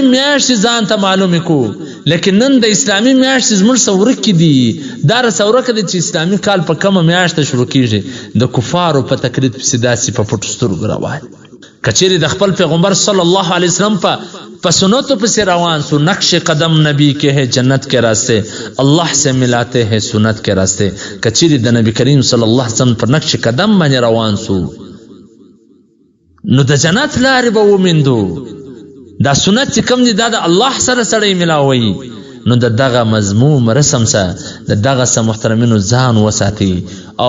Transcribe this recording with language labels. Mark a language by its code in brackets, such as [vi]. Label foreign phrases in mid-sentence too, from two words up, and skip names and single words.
[ps] میاشتې ځان ته معلومې کړو لیکن نن د اسلامي میاشتې زموږ څه ورکې دي دا راسه ورکه ده چې اسلامي کال په کومه میاشته شروع کیږي د کفارو په تقلید پسې داسې په پټو سترګو روان که چیرې د خپل پیغمبر [ar] صلی الله علیه وسلم [ps] په سنتو پسې روان سو [ur] نقش قدم نبی کے ہے جنت کے راستے اللہ سے ملاتے ہیں سنت کے راستے [ps] که چیرې د نبی کریم [ar] صلی الله علیه وسلم [ps] پر نقش قدم باندې روان سو نو د جنت لارې به وموندو دا سنت چې کوم دي دا د الله سره سړی ملاوي نو د دغه مضموم رسم سره د دغه سره محترمینو ځان وساتي او